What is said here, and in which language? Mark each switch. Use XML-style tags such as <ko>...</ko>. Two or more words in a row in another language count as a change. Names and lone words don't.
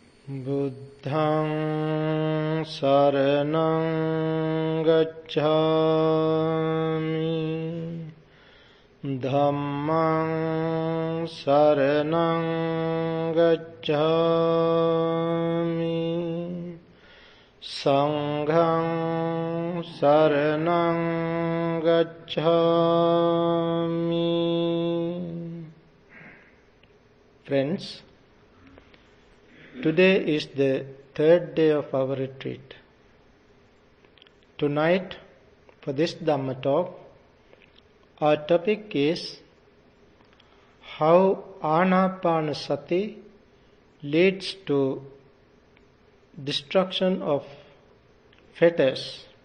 <pi>Buddhaṃ saraṇaṃ gacchāmi, Dhammaṃ saraṇaṃ gacchāmi, Saṅghaṃ saraṇaṃ gacchāmi.</pi> <en>Friends, today is the third day of our retreat. Tonight, for this Dhamma talk, our topic is how Ānāpānasati leads to destruction of fetters.</en>